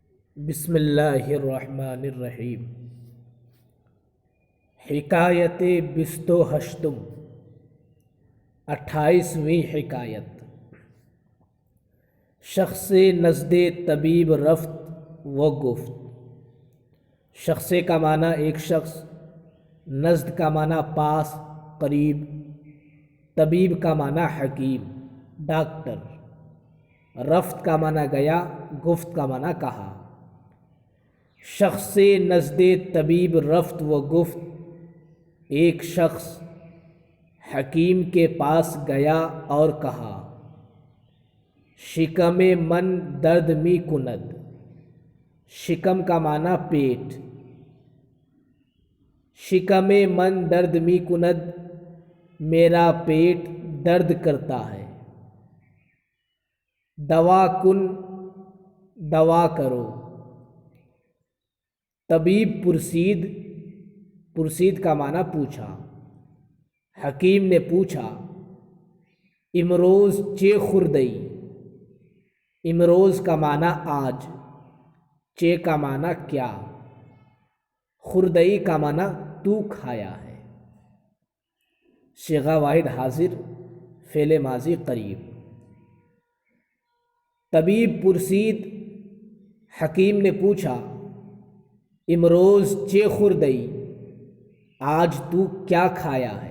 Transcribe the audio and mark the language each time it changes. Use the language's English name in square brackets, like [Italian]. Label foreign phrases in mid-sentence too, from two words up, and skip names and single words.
[Arabic] بسم اللہ الرحمن الرحیم۔ [Persian] حکایت بست و ہشتم، [Urdu] 28ویں حکایت۔ [Persian] شخص نزد طبیب رفت و گفت۔ [Urdu] شخص کا معنی ایک شخص، نزد کا معنی پاس، قریب، طبیب کا معنی حکیم، ڈاکٹر، رفت کا معنی گیا، گفت کا معنی کہا۔ [Persian] شخص نزد طبیب رفت و گفت، [Urdu] ایک شخص حکیم کے پاس گیا اور کہا۔ [Persian] شکم من درد می کند۔ [Urdu] شکم کا معنی پیٹ۔ [Persian] شکم من درد می کند، [Urdu] میرا پیٹ درد کرتا ہے۔ [Persian] دوا کن، [Urdu] دوا کرو۔ [Persian] طبیب پرسید، [Urdu] پرسید کا معنی پوچھا۔ حکیم نے پوچھا، [Persian] امروز چے خوردئی۔ [Urdu] امروز کا معنی آج، چے کا معنی کیا، خوردئی کا معنی تو کھایا ہے۔ صیغہ واحد حاضر، فعل ماضی قریب۔ [Persian] طبیب پرسید، [Urdu] حکیم نے پوچھا، [Persian] امروز چے خوردئی، [Urdu] آج تو کیا کھایا ہے۔